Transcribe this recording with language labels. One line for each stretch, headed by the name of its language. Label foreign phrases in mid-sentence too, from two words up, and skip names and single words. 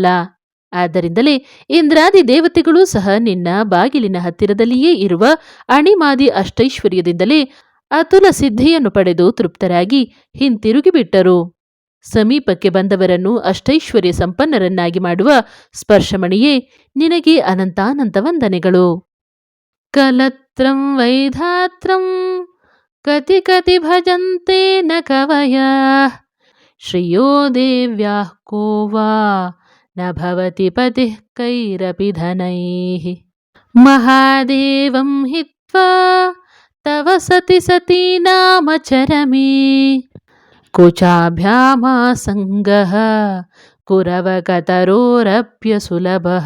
Kannada: ಆದ್ದರಿಂದಲೇ ಇಂದ್ರಾದಿ ದೇವತೆಗಳೂ ಸಹ ನಿನ್ನ ಬಾಗಿಲಿನ ಹತ್ತಿರದಲ್ಲಿಯೇ ಇರುವ ಅಣಿಮಾದಿ ಅಷ್ಟೈಶ್ವರ್ಯದಿಂದಲೇ ಅತುಲ ಸಿದ್ಧಿಯನ್ನು ಪಡೆದು ತೃಪ್ತರಾಗಿ ಹಿಂತಿರುಗಿಬಿಟ್ಟರು. ಸಮೀಪಕ್ಕೆ ಬಂದವರನ್ನು ಅಷ್ಟೈಶ್ವರ್ಯ ಸಂಪನ್ನರನ್ನಾಗಿ ಮಾಡುವ ಸ್ಪರ್ಶಮಣಿಯೇ, ನಿನಗೆ ಅನಂತಾನಂತ ವಂದನೆಗಳು.
Sanskrit: ಕಲತ್ರಂ ವೈಧಾತ್ರಂ ಕತಿ ಕತಿ ಭಜಂತೆ ನ ಕವಯಃ ಶ್ರಿಯೋ ದೇವ್ಯಾಃ ಕೋ ವಾ ನ ಭವತಿ ಪತಿಃ ಕೈರಪಿ ಧನೈಃ ಮಹಾದೇವಂ ಹಿತ್ವಾ ತವ ಸತಿ ಸತಿ ನಾಮ ಚರಮೇ ಕುಚಾಭ್ಯಾಮಾಸಂಗಃ ಕುರವಕತರೋರಪ್ಯ ಸುಲಭಃ.